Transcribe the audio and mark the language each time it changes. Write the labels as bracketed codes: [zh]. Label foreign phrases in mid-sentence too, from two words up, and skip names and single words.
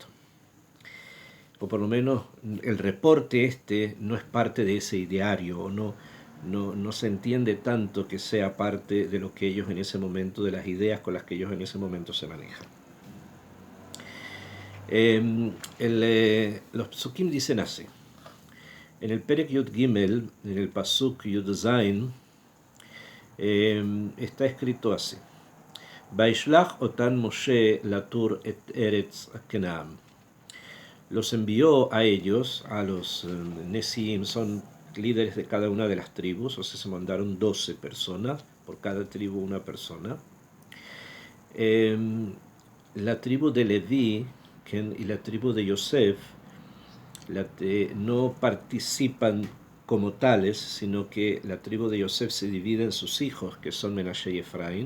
[es] O por lo menos el reporte no es parte de ese ideario, o no se entiende tanto que sea parte de lo que ellos en ese momento, de las ideas con las que ellos en ese momento se manejan. Los psukim dicen así. En el [he] פרק יוד גימל, [es] en el [he] פסוק יוד זין, [es] está escrito así: [he] וישלח אותם משה לתור את ארץ כנען. [es] Los envió a ellos, a los Nesim, son líderes de cada una de las tribus, o sea, se mandaron 12 personas, por cada tribu una persona. La tribu de Leví y la tribu de Yosef no participan como tales, sino que la tribu de Yosef se divide en sus hijos, que son Menashe y Efraín.